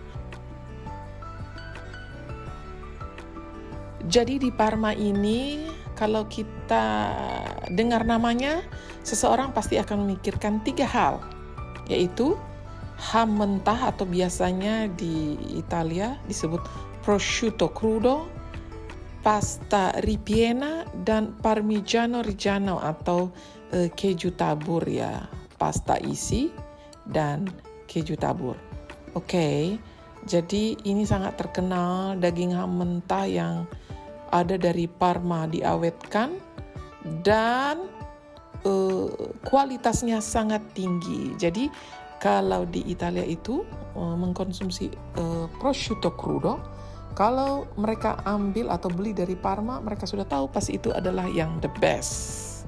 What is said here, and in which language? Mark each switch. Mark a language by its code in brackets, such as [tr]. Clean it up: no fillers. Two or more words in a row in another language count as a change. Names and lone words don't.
[id] Jadi di Parma ini kalau kita dengar namanya, seseorang pasti akan memikirkan 3 hal, yaitu ham mentah atau biasanya di Italia disebut [it] prosciutto crudo, pasta ripiena, [id] dan [it] parmigiano reggiano [id] atau keju tabur ya, pasta isi dan keju tabur. Oke, jadi ini sangat terkenal daging ham mentah yang ada dari Parma diawetkan dan kualitasnya sangat tinggi. Jadi kalau di Italia itu mengkonsumsi [it] prosciutto crudo, [id] kalau mereka ambil atau beli dari Parma, mereka sudah tahu pasti itu adalah yang [en] the best.